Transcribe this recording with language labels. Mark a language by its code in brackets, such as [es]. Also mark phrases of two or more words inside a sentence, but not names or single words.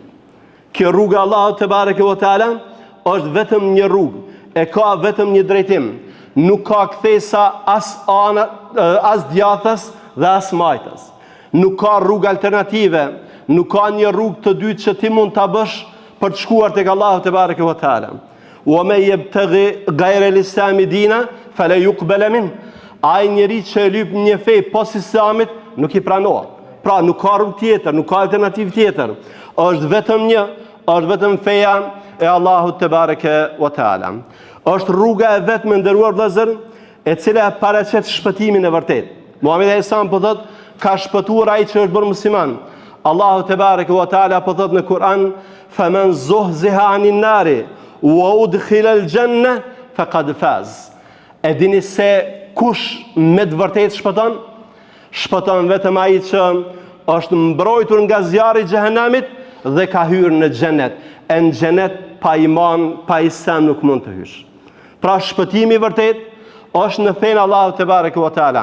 [sq] Kjo rrugë e Allahut [ar] تبارك وتعالى [sq] është vetëm një rrugë, e ka vetëm një drejtim. Nuk ka kthesa as djathtas dhe as majtas. Nuk ka rrugë alternative, nuk ka një rrugë të dytë që ti mund ta bësh për të shkuar tek Allahu [ar] تبارك وتعالى. ومن يبتغ غير الإسلام دينا فلا يقبل من. [sq] Ai njeri që e lyp një fe pas Islamit nuk i pranohet. Pra nuk ka rrugë tjetër, nuk ka alternativë tjetër. Është vetëm një, është vetëm feja e Allahut [ar] تبارك وتعالى. [sq] Është rruga e vetme, nderuar vëllezër, e cila paraqet shpëtimin e vërtet. Muhamedi sallallahu po thot, ka shpëtuar ai që është bërë musliman. Allahu [ar] تبارك وتعالى [sq] po thot në Kur'an, [ar] "فمن زحزح عن النار وأدخل الجنة فقد فاز." [sq] E dini se kush me të vërtetë shpëton? Shpëton vetëm ai që është mbrojtur nga zjarri i xhehenamit dhe ka hyrë në xhenet. E në xhenet pa iman, pa Islam nuk mund të hysh. Pra shpëtimi i vërtet është në fenë Allahut [ar] تبارك وتعالى.